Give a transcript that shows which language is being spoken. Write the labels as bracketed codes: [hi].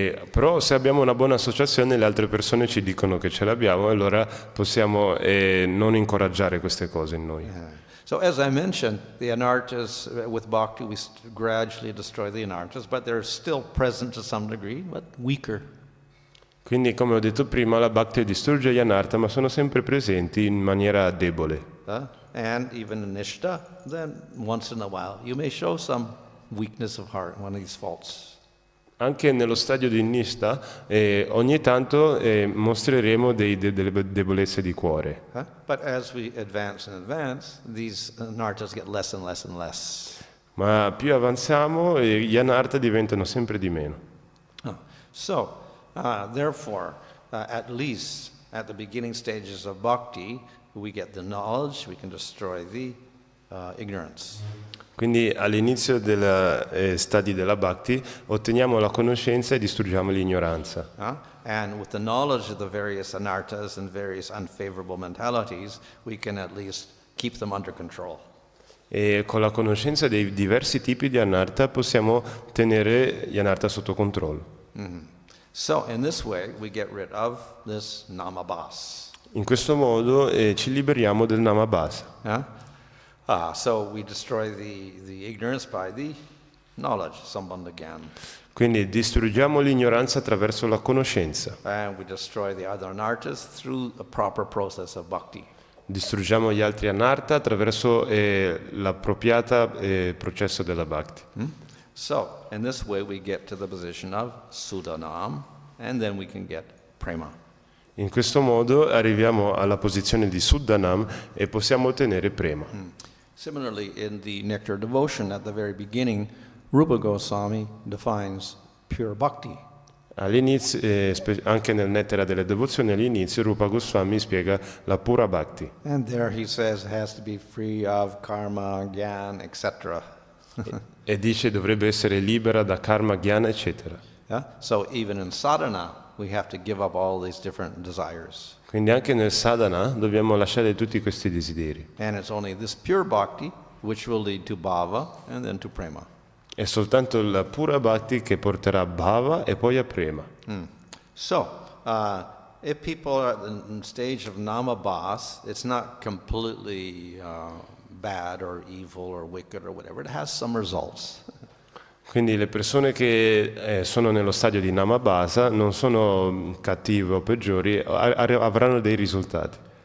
[it] Però se abbiamo una buona associazione le altre persone ci dicono che ce l'abbiamo e allora possiamo non incoraggiare queste cose in noi. [en] So as I mentioned, the anarthas, with bhakti we gradually destroy the anarthas, but they're still present to some degree, but weaker. [it] Quindi come ho detto prima, la bhakti distrugge gli anartha, ma sono sempre presenti in maniera debole. [en] And even in nishta, then once in a while you may show some weakness of heart, one of these faults. [it] Anche nello stadio di nishta ogni tanto mostreremo delle debolezze di cuore. [en] But as we advance and advance, these anarthas get less and less and less. [it] Ma più avanziamo gli anartha diventano sempre di meno. [en] So, therefore, at least at the beginning stages of bhakti, we get the knowledge, we can destroy the ignorance. [it] Quindi all'inizio dei stadi della bhakti otteniamo la conoscenza e distruggiamo l'ignoranza. [en] And with the knowledge of the various anarthas and various unfavorable mentalities, we can at least keep them under control. [it] E con la conoscenza dei diversi tipi di anartha possiamo tenere gli anartha sotto controllo. [en] So in this way we get rid of this namabhas. [it] In questo modo ci liberiamo del namabhasa. [en] So we destroy the ignorance by the knowledge, sambandha gyan. [it] Quindi distruggiamo l'ignoranza attraverso la conoscenza. [en] And we destroy the other anarthas through a proper process of bhakti. [it] Distruggiamo gli altri anartha attraverso l'appropriata processo della bhakti. [en] So in this way we get to the position of sudanam, and then we can get prema. [it] In questo modo arriviamo alla posizione di Suddhanam e possiamo ottenere prema. [en] Similarly, in the Nectar Devotion, at the very beginning, Rupa Goswami defines pure bhakti. [it] All'inizio, anche nel Nettera delle Devozioni, all'inizio Rupa Goswami spiega la pura bhakti. [en] And there he says it has to be free of karma, gyan, etc. [it] E dice dovrebbe essere libera da karma, jnana, eccetera. [en] So even in sadhana, we have to give up all these different desires. [it] Quindi anche nel sadhana dobbiamo lasciare tutti questi desideri. [en] And it's only this pure bhakti which will lead to bhava and then to prema. [it] È soltanto la pura bhakti che porterà a bhava e poi a prema. [en] So, if people are at the stage of namabhas, it's not completely bad or evil or wicked or whatever. It has some results. [it] Quindi le persone che sono nello stadio di namabhasa non sono cattive o peggiori, avranno dei risultati.